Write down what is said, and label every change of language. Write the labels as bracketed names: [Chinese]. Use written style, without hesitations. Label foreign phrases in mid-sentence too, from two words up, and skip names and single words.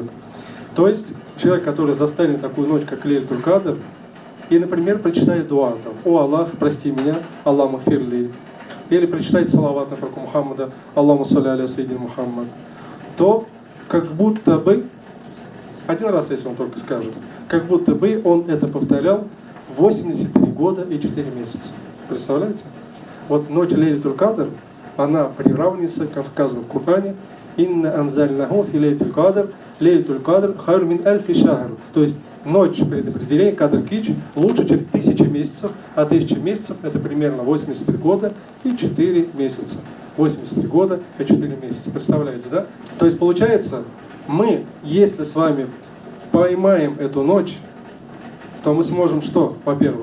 [Russian] То есть человек, который застанет такую ночь, как Лейлятуль Кадр, и, например, прочитает дуа, там, «О Аллах, прости меня, [Arabic] الله اغفرلي», [Russian] или прочитает салават на пророка Мухаммада, [Arabic] «اللهم صل على سيدنا محمد», [Russian] то как будто бы, один раз, если он только скажет, как будто бы он это повторял 83 года и 4 месяца. Представляете? Вот ночь Лейлятуль Кадр, она приравнивается, как сказано в Коране, [Arabic] «إنا أنزلناه في ليلة القدر، ليلة القدر خير من ألف شهر». [Russian] То есть ночь предопределения, Кадр Кич, лучше, чем 1000 месяцев, а 1000 месяцев это примерно 83 года и 4 месяца. 83 года и 4 месяца. Представляете, да? То есть получается, мы, если с вами поймаем эту ночь, то мы сможем что?